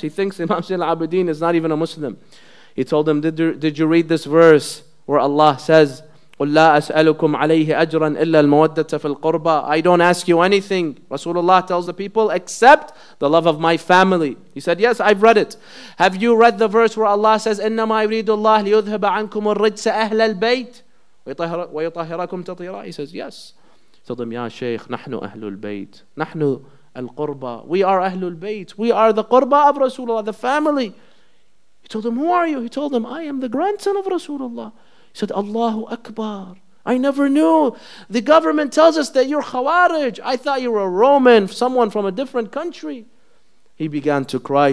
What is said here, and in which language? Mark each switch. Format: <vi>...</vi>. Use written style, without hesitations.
<en>He thinks Imam Zainul Abidin is not even a Muslim. He told him, did you read this verse where Allah says,</en> <ar>قُلْ لَا أَسْأَلُكُمْ عَلَيْهِ أَجْرًا إِلَّا الْمَوَدَّةَ فِي الْقُرْبَى.</ar> <en>I don't ask you anything, Rasulullah tells the people, except the love of my family. He said, yes, I've read it. Have you read the verse where Allah says,</en> <ar>إِنَّمَا يُرِيدُ اللَّهُ لِيُذْهِبَ عَنْكُمُ الرِّجْسَ أَهْلَ الْبَيْتِ وَيُطَهِّرَكُمْ تَطْهِيرًا?</ar> <en>He says, yes. He told him, Ya Shaykh,</en> <ar>نَحْنُ أَهْلُ الْبَيْتِ نَحْنُ الْقُرْبَى.</ar> <en>We are Ahlul Bayt. We are the Qurba of Rasulullah, the family. He told him, who are you? He told him, I am the grandson of Rasulullah. He said, Allahu Akbar. I never knew. The government tells us that you're Khawarij. I thought you were a Roman, someone from a different country. He began to cry.</en>